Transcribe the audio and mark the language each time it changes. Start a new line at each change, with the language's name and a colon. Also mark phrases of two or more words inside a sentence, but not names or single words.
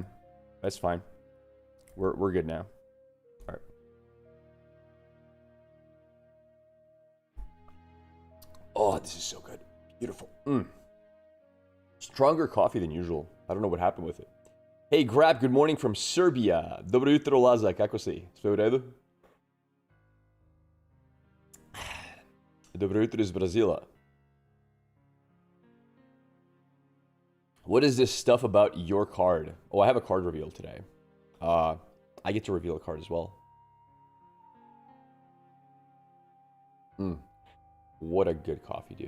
English: That's fine. We're good now. All right. Oh, this is so good. Beautiful. Stronger coffee than usual. I don't know what happened with it. Hey, Grab, good morning from Serbia.
Serbian: Dobro jutro, Laza. Kako si? Sve u redu? Dobro jutro iz Brazila.
English: What is this stuff about your card? Oh, I have a card reveal today. I get to reveal a card as well. What a good coffee, dude.